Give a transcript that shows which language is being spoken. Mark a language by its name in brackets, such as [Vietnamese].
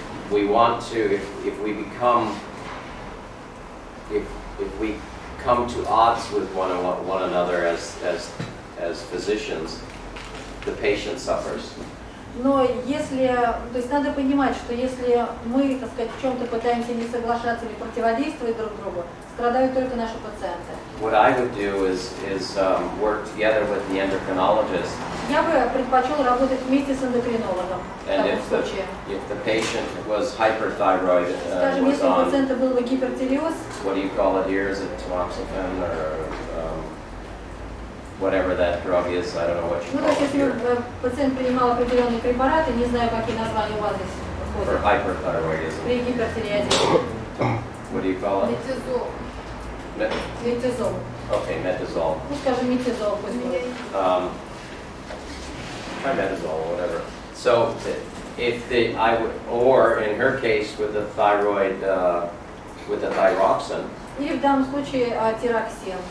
[English] we want to, if we become, if we come to odds with one another as physicians, the patient suffers. [Russian] Но если, то есть надо понимать, что если мы, так сказать, в чем-то пытаемся не соглашаться или противодействовать друг другу, страдают только наши пациенты. [English] What I would do is work together with the endocrinologist. [Russian] Я бы предпочел работать вместе с эндокринологом в [English] And [Russian] таком случае. [English] if the patient was hyperthyroid, [Russian] Скажем, [English] was [Russian] если у [English] on, [Russian] пациента был бы гипертиреоз, [English] what do you call it here? Is it tamoxifen or whatever that drug is? I don't know what you [Russian] ну то [English] call [Russian] есть [English] it [Russian] если [English] here. [Russian] пациент принимал определенные препараты, не знаю, какие названия у вас здесь [English] For [Russian] входят, [English] hyperthyroidism. [Russian] при гипертиреозе, [English] What do you call it? [Russian] метизол, [English] Met- [Russian] метизол, [English] okay, metazole. [Russian] ну скажем, метизол пусть будет. [English] Trimetazole or whatever. So if I would, or in her case with the thyroid, with the thyroxine, [Russian] Или в данном случае тироксин.